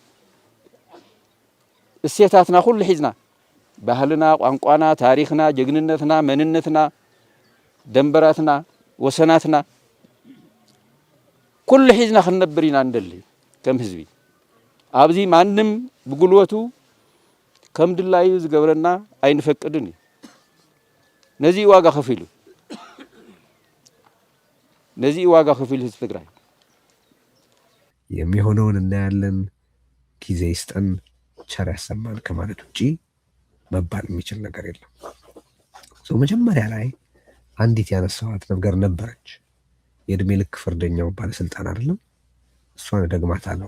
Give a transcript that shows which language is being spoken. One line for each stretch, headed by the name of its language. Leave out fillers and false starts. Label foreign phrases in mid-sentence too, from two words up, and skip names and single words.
Tigrinya: እሴታትና ኩሉ ሒዝና ባህልና ቋንቋና ታሪክና ጀግንነትና መንነትና ደንበራትና ወሰናትና ኩሉ ሒዝና ክንነብር ኢና እንደሊ ከም ህዝቢ ኣብዚ ማንም ብጉልበቱ ከም ድላዩ ዝገብረና ኣይንፈቅድን እዩ። ነዚ ዋጋ ከፊሉ ህዝቢ ትግራይ
Amharic: የሚሆነውን እናያለን፣ ጊዜ ይስጠን፣ ቸር ያሰማን ከማለት ውጪ መባል የሚችል ነገር የለም። መጀመሪያ ላይ አንዲት ያነሳኋት ነገር ነበረች። የእድሜ ልክ ፍርደኛው ባለስልጣን አይደለም፣ እሷን ደግማታለሁ።